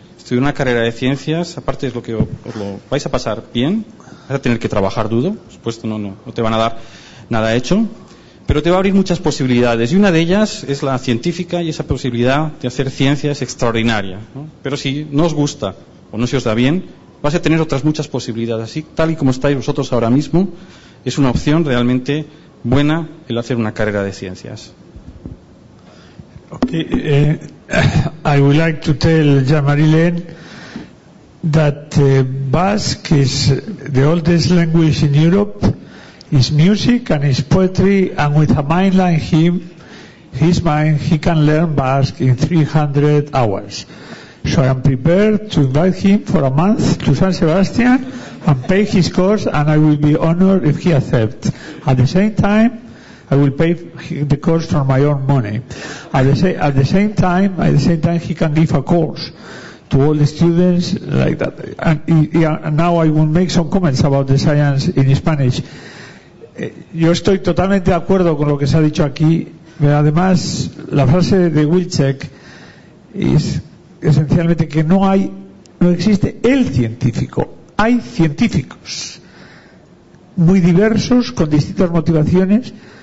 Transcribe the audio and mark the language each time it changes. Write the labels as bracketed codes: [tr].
[es] Estudiar una carrera de ciencias, aparte es lo que os lo vais a pasar bien, vas a tener que trabajar duro, por supuesto no te van a dar nada hecho, pero te va a abrir muchas posibilidades, y una de ellas es la científica, y esa posibilidad de hacer ciencia es extraordinaria, ¿no? Pero si no os gusta o no se os da bien, vas a tener otras muchas posibilidades. Así, tal y como estáis vosotros ahora mismo, es una opción realmente buena el hacer una carrera de ciencias. [en] Okay, I would like to tell Jean-Marie Lehn that Basque is the oldest language in Europe. Is music and is poetry, and with a mind like his mind, he can learn Basque in 300 hours. So I am prepared to invite him for a month to San Sebastian and pay his course, and I will be honored if he accepts. At the same time, I will pay the course from my own money. At the same time, he can give a course to all the students like that. And now I will make some comments about the science in Spanish. [es] Yo estoy totalmente de acuerdo con lo que se ha dicho aquí. Además, la frase de Wilczek es esencialmente que no existe el científico. Hay científicos muy diversos, con distintas motivaciones.